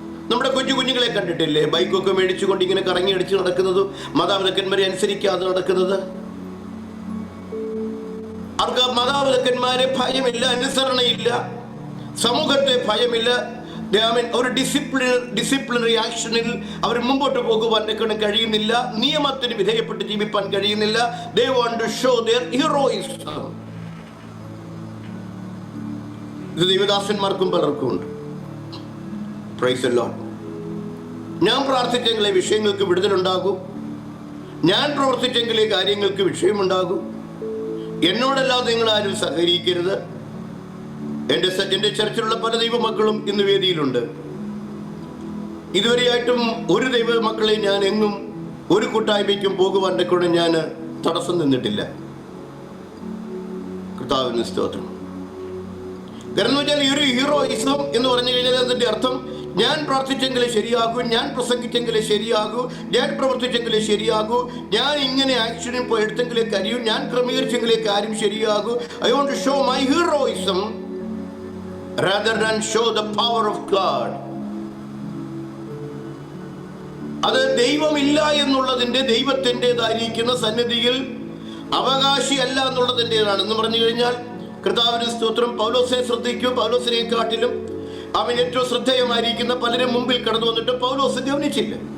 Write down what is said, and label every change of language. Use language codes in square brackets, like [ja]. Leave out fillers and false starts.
[ml] നമ്മുടെ കുഞ്ഞുങ്ങളെ കണ്ടിട്ടില്ലേ? ബൈക്കൊക്കെ മേടിച്ചുകൊണ്ട് ഇങ്ങനെ കറങ്ങി അടിച്ച് നടക്കുന്നതും മാതാപിതാക്കന്മാരെ അനുസരിക്കാതെ നടക്കുന്നത്. അവർക്ക് മാതാപിതാക്കന്മാരെ ഭയമില്ല, അനുസരണയില്ല, സമൂഹത്തെ ഭയമില്ല. ഒരു ഡിസിപ്ലിനറി ആക്ഷനിൽ അവർ മുമ്പോട്ട് പോകുവാൻ കഴിയുന്നില്ല, നിയമത്തിന് വിധേയപ്പെട്ട് ജീവിപ്പാൻ കഴിയുന്നില്ല. [en] They want to show their heroism. [ml] ഇത് ദൈവദാസന്മാർക്കും പലർക്കും ഉണ്ട്. Praise the Lord. ഞാൻ പ്രാർത്ഥിച്ചെങ്കിലേ വിഷയങ്ങൾക്ക് വിടുതലുണ്ടാകൂ, ഞാൻ പ്രവർത്തിച്ചെങ്കിലേ കാര്യങ്ങൾക്ക് വിഷയമുണ്ടാകൂ. എന്നോടല്ലാതെ നിങ്ങൾ ആരും സഹകരിക്കരുത്. എൻ്റെ ചർച്ചിലുള്ള പല ദൈവമക്കളും ഇന്ന് വേദിയിലുണ്ട്. ഇതുവരെയായിട്ടും ഒരു ദൈവമക്കളെ ഞാൻ എങ്ങും ഒരു കൂട്ടായ്മയ്ക്കും പോകുവാൻ്റെ കൂടെ ഞാൻ തടസ്സം നിന്നിട്ടില്ല. കർത്താവിന് സ്തോത്രം. കാരണം വെച്ചാൽ ഈ ഒരു ഹീറോയിസം എന്ന് പറഞ്ഞു കഴിഞ്ഞാൽ അതിൻ്റെ അർത്ഥം, ഞാൻ പ്രാർത്ഥിച്ചെങ്കിലേ ശരിയാകൂ, ഞാൻ പ്രസംഗിച്ചെങ്കിലേ ശരിയാകൂ, ഞാൻ പ്രവർത്തിച്ചെങ്കിലേ ശരിയാകൂ, ഞാൻ ഇങ്ങനെ ആക്ഷനിൽ പോയി എടുത്തെങ്കിലേ കഴിയൂ, ഞാൻ ക്രമീകരിച്ചെങ്കിലേ കാര്യം ശരിയാകൂ. [en] I want to show my heroism rather than show the power of God. [ml] അത് ദൈവമില്ല എന്നുള്ളതിൻ്റെ, ദൈവത്തിൻ്റെതായിരിക്കുന്ന സന്നിധിയിൽ അവകാശിയല്ല എന്നുള്ളതിൻ്റെതാണ്. എന്ന് പറഞ്ഞു കഴിഞ്ഞാൽ കർത്താവിന്റെ സ്തോത്രം, പൗലോസിനെ ശ്രദ്ധിക്കൂ. പൗലോസിനെക്കാട്ടിലും അവൻ ഏറ്റവും ശ്രദ്ധേയമായിരിക്കുന്ന പലരും മുമ്പിൽ കടന്നു വന്നിട്ട് പൗലോസ് ഗവനിച്ചില്ല.